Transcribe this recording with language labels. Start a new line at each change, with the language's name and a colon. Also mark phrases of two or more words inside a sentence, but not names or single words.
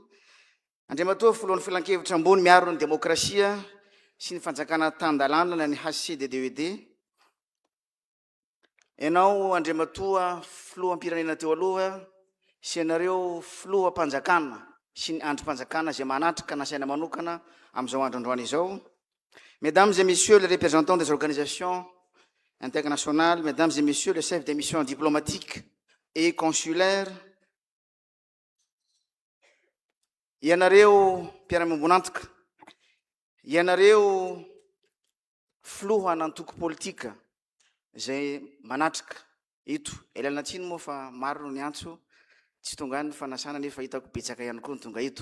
Malagasy: Andriamatoa filohan'ny filan-kevitra ambony miaro ny demokrasia sy ny fanjakana tan-dalàna ny HCDDED. Ianao Andriamatoa filoham-pirenena teo aloha sy ianareo filoham-panjakana sy ny androm-panjakana izay manatrika nasaina manokana amin'izao androandroany izao.
French: Mesdames et messieurs les représentants des organisations internationales, mesdames et messieurs les chefs des missions diplomatiques et consulaires,
Malagasy: ianareo mpiara-miombonantoka, ianareo filoha nantoky politika izay manatrika eto. Ialana tsiny moa fa maro ny antso tsy tonga ny fanasana nefa hitako betsaka ihany koa ny tonga eto.